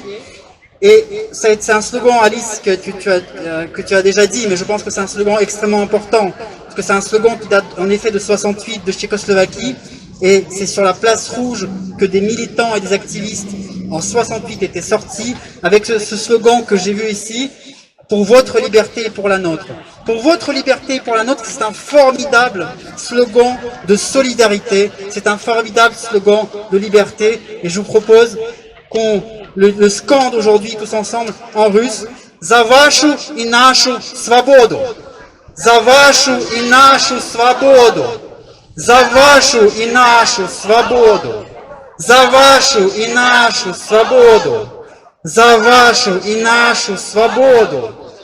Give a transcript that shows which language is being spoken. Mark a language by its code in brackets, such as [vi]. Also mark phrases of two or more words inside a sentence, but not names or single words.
[fr] Et c'est un slogan, Alice, que tu as déjà dit, mais je pense que c'est un slogan extrêmement important, parce que c'est un slogan qui date en effet de 68 de Tchécoslovaquie, et c'est sur la place rouge que des militants et des activistes en 68 était sorti avec ce slogan que j'ai vu ici, pour votre liberté et pour la nôtre. Pour votre liberté et pour la nôtre, c'est un formidable slogan de solidarité, c'est un formidable slogan de liberté, et je vous propose qu'on le scande aujourd'hui tous ensemble en russe. [ru] За вашу и нашу свободу! За вашу и нашу свободу! За вашу и нашу свободу! За вашу и нашу свободу! За вашу и нашу свободу!